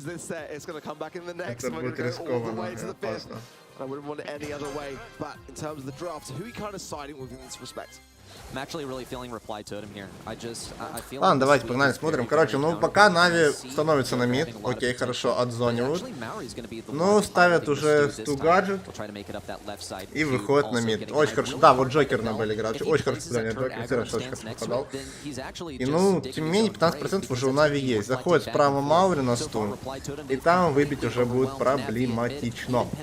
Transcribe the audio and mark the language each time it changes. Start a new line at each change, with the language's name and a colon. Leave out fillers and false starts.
Russian: Это будет рискованно, опасно.
English: I wouldn't want it any other way, but in terms of the draft, who are you kind of siding with in this respect? I'm actually really feeling reply totem here. I feel.
Russian: Ладно, давайте погнали, смотрим. Короче, ну пока Нави становится на мид, окей, хорошо, отзонивают. Ну, ставят уже сту гаджет и выходят на мид. Очень хорошо. Да, вот Джокер на Белль играет. Очень хорошо, да, нет, Джокер все равно очень хорошо попадал. И ну, тем не менее, 15% уже у Нави есть. Заходит справа Маури на сту, и там выбить уже будет проблематично.